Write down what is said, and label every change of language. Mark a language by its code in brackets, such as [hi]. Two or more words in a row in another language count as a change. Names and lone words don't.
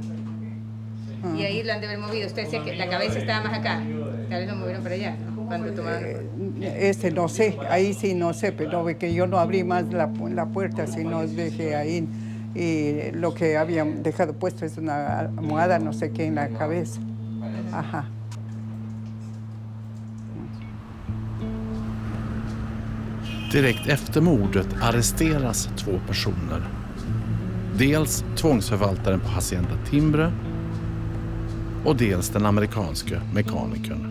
[es] Y ahí lo han de haber movido. Usted decía que la cabeza estaba más acá. Tal vez lo movieron para allá, ¿no? Cuando tomaron... No sé, ahí sí no sé, pero que yo no abrí más la puerta, sino dejé ahí. Y lo que habían dejado puesto es una almohada, no sé qué, en la cabeza. Ajá. [sv] Direkt efter mordet arresteras 2 personer. Dels tvångsförvaltaren på Hacienda Timbre och dels den amerikanske mekanikern.